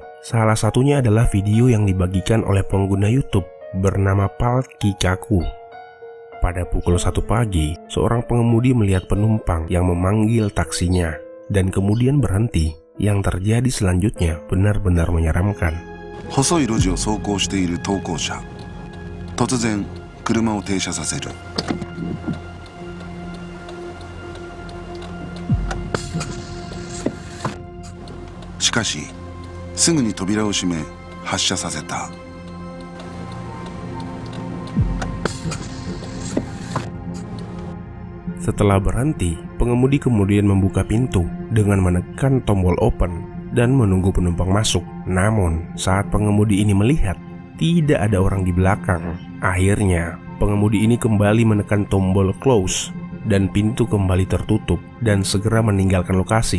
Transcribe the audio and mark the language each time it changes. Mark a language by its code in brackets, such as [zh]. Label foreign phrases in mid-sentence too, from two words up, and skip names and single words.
[id] Salah satunya adalah video yang dibagikan oleh pengguna YouTube bernama Pal Kikaku. Pada pukul 1 pagi, seorang pengemudi melihat penumpang yang memanggil taksinya dan kemudian berhenti. Yang terjadi selanjutnya benar-benar menyeramkan. [ja] 細い路地を走行している投稿者。突然、車を停車させる。しかし、すぐに扉を閉め、発車させた。 [id] Setelah berhenti, pengemudi kemudian membuka pintu dengan menekan tombol open dan menunggu penumpang masuk. Namun, saat pengemudi ini melihat tidak ada orang di belakang, akhirnya pengemudi ini kembali menekan tombol close dan pintu kembali tertutup dan segera meninggalkan lokasi.